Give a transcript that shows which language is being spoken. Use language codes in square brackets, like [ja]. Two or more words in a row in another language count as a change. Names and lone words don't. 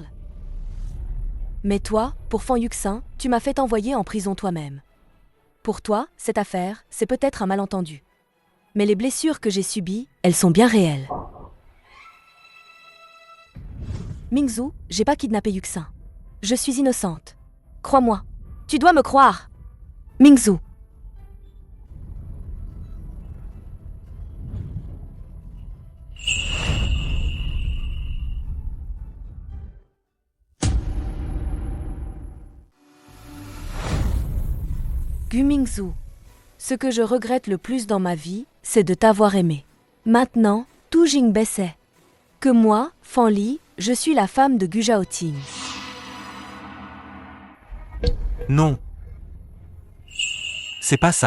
[fr] Mais toi, pour Fan Yuxin, tu m'as fait envoyer en prison toi-même. Pour toi, cette affaire, c'est peut-être un malentendu. Mais les blessures que j'ai subies, elles sont bien réelles. Mingzhu, j'ai pas kidnappé Yuxin. Je suis innocente. Crois-moi. Tu dois me croire. Mingzhu. Gu Mingzhu, ce que je regrette le plus dans ma vie, c'est de t'avoir aimé. Maintenant, tout Jingbei sait que moi, Fanli, je suis la femme de Gu Zhaoting. Non. C'est pas ça.